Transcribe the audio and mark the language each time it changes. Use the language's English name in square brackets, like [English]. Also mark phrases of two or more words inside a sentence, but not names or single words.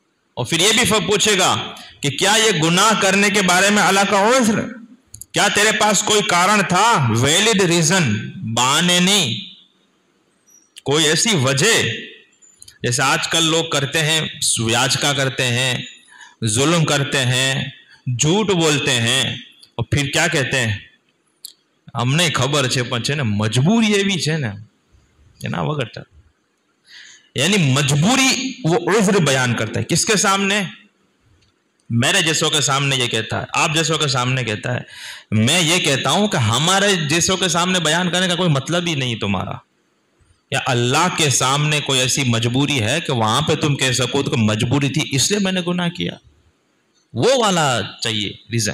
[Urdu] اور پھر یہ بھی پوچھے گا کہ کیا یہ گناہ کرنے کے بارے میں اللہ کا عذر، کیا تیرے پاس کوئی کارن تھا، [English] valid reason, [Urdu] بہانے نہیں، کوئی ایسی وجہ؟ جیسے آج کل لوگ کرتے ہیں، سیاجکا کرتے ہیں، ظلم کرتے ہیں، جھوٹ بولتے ہیں، اور پھر کیا کہتے ہیں، ہم نے خبر [Gujarati] છે પણ છે ને મજબૂરી એવી છે ને એના વગર، [Urdu] یعنی مجبوری وہ عذر بیان کرتا ہے کس کے سامنے؟ میرے جیسوں کے سامنے یہ کہتا ہے، آپ جیسوں کے سامنے کہتا ہے۔ میں یہ کہتا ہوں کہ ہمارے جیسوں کے سامنے بیان کرنے کا کوئی مطلب ہی نہیں تمہارا، یا اللہ کے سامنے کوئی ایسی مجبوری ہے کہ وہاں پہ تم کہہ سکو کہ مجبوری تھی اس لیے میں نے گناہ کیا، وہ والا چاہیے ریزن۔